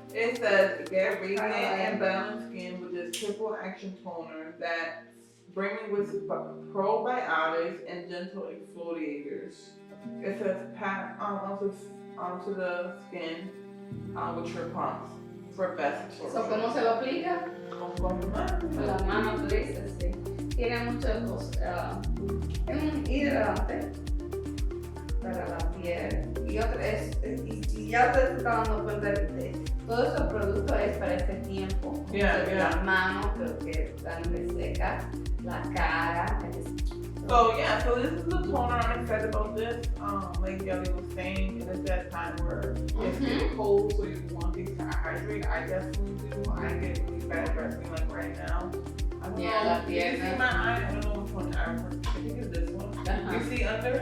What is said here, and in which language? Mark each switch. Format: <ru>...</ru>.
<en>It says get radiant and balanced skin with this triple action toner that brimming with probiotics and gentle exfoliators. It says pat onto the skin with your palms for best absorption.</en> <es>So, ¿cómo se lo aplica? Con las manos, tú dices, sí. Tiene muchas cosas. Es un hidratante para la piel. Y otro y ya te estás dando cuenta de todos esos productos es para este tiempo. Las manos, creo que están reseca, la cara.</es> <en>So this is the toner. I'm excited about this. Like Yelly was saying, it is that time where it's getting cold, so you want things to hydrate. I definitely do. I get really bad dressing like right now. I don't know. You see my eye? I don't know which one. I think it's this one. You see under?</en>